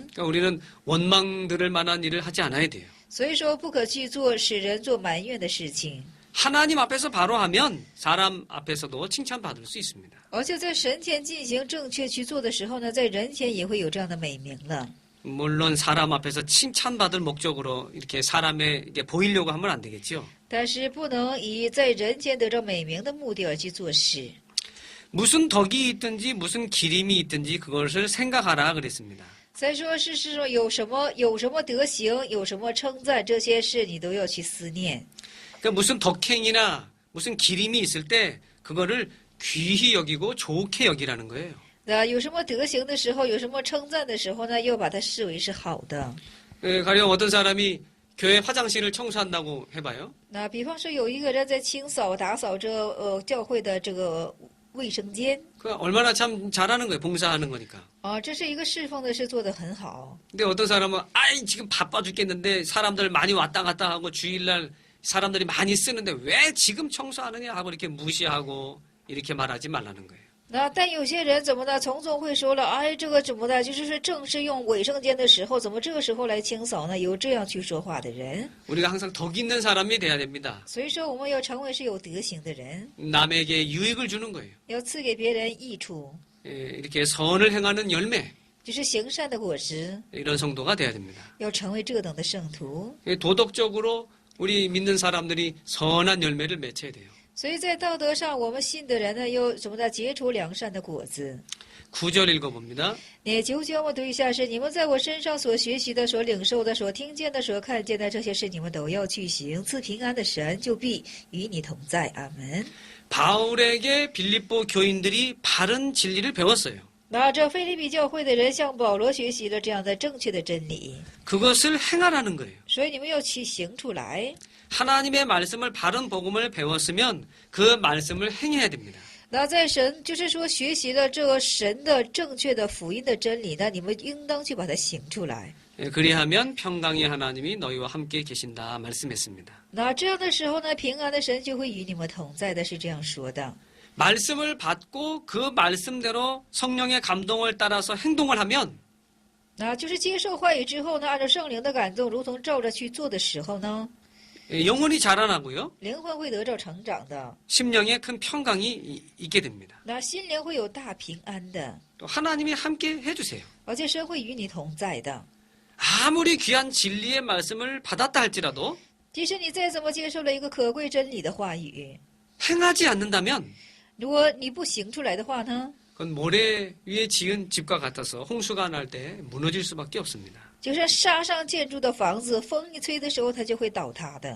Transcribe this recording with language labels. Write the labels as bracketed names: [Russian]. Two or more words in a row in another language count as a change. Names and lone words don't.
[Korean] 그러니까 우리는 원망 들을 만한 일을 하지 않아야 돼요. [Chinese] 所以说不可去做使人做埋怨的事情， [Korean] 하나님 앞에서 바로 하면 사람 앞에서도 칭찬받을 수 있습니다. [Chinese] 而且在神前进行正确去做的时候呢，在人前也会有这样的美名了。 [Korean] 물론 사람 앞에서 칭찬받을 목적으로 이렇게 사람에게 보이려고 하면 안 되겠죠. [Chinese] 但是不能以在人前得着美名的目的而去做事。 [Korean] 무슨 덕이 있든지 무슨 기림이 있든지 그것을 생각하라 그랬습니다. [Chinese] 再说是说有什么德行，有什么称赞，这些事你都要去思念。 [Korean] 그러니까 무슨 덕행이나 무슨 기림이 있을 때 그거를 귀히 여기고 좋게 여기라는 거예요. [Chinese] 有什么德行的时候，有什么称赞的时候呢，要把它视为是好的。 [Korean] 가령 어떤 사람이 교회 화장실을 청소한다고 해봐요. [Chinese] 那比方说有一个人在清扫打扫这教会的这个卫生间 [Korean] 그 얼마나 참 잘하는 거예요. 봉사하는 거니까. [Chinese] 啊，这是一个侍奉的事做得很好。 [Korean] 근데 어떤 사람은 아이 지금 바빠 죽겠는데 사람들 많이 왔다 갔다 하고 주일날 사람들이 많이 쓰는데 왜 지금 청소하느냐 하고 이렇게 무시하고 이렇게 말하지 말라는 거예요. [Chinese] 那但有些人怎么呢？从中会说了，哎，这个怎么的？就是说正是用卫生间的时候，怎么这个时候来清扫呢？有这样去说话的人。 [Korean] 우리가 항상 덕 있는 사람이 돼야 됩니다. [Chinese] 所以说，我们要成为是有德行的人， [Korean] 남에게 유익을 주는 거예요. [Chinese] 要赐给别人益处， [Korean] 이렇게 선을 행하는 열매 [Chinese] 就是行善的果实， [Korean] 이런 성도가 돼야 됩니다. [Chinese] 要成为这等的圣徒。 [Korean] 도덕적으로 우리 믿는 사람들이 선한 열매를 맺혀야 돼요. [Chinese] 所以在道德上，我们信的人呢，要怎么的结出良善的果子。 [Korean] 9절 읽어봅니다. [Chinese] 那9节我们读一下是：你们在我身上所学习的、所领受的、所听见的、所看见的这些事，你们都要去行。赐平安的神就必与你同在。阿门。 [Korean] 바울에게 빌립보 교인들이 바른 진리를 배웠어요. [Chinese] 那这腓立比教会的人向保罗学习了这样的正确的真理， [Korean] 그것을 행하라는 거예요. [Chinese] 所以你们要去行出来。 [Korean] 하나님의 말씀을 바른 복음을 배웠으면 그 말씀을 행해야 됩니다. [Chinese] 那在神就是说学习了这个神的正确的福音的真理呢，你们应当去把它行出来。 [Korean] 그리하면 평강의 하나님이 너희와 함께 계신다 말씀했습니다. [Chinese] 那这样的时候呢，平安的神就会与你们同在的，是这样说的。 [Korean] 말씀을 받고 그 말씀대로 성령의 감동을 따라서 행동을 하면 [Chinese] 那就是接受话语之后呢，按照圣灵的感动，如同照着去做的时候呢， [Korean] 영혼이 자라나고요. [Chinese] 灵魂会得着成长的， [Korean] 심령에 큰 평강이 있게 됩니다. [Chinese] 那心灵会有大平安的， [Korean] 또 하나님이 함께 해주세요. [Chinese] 而且神会与你同在的。 [Korean] 아무리 귀한 진리의 말씀을 받았다 할지라도 [Chinese] 即使你再怎么接受了一个可贵真理的话语， [Korean] 행하지 않는다면 [Chinese] 如果你不行出来的话呢， [Korean] 그건 모래 위에 지은 집과 같아서 홍수가 날 때 무너질 수밖에 없습니다. [Chinese] 就像沙上建筑的房子，风一吹的时候，它就会倒塌的。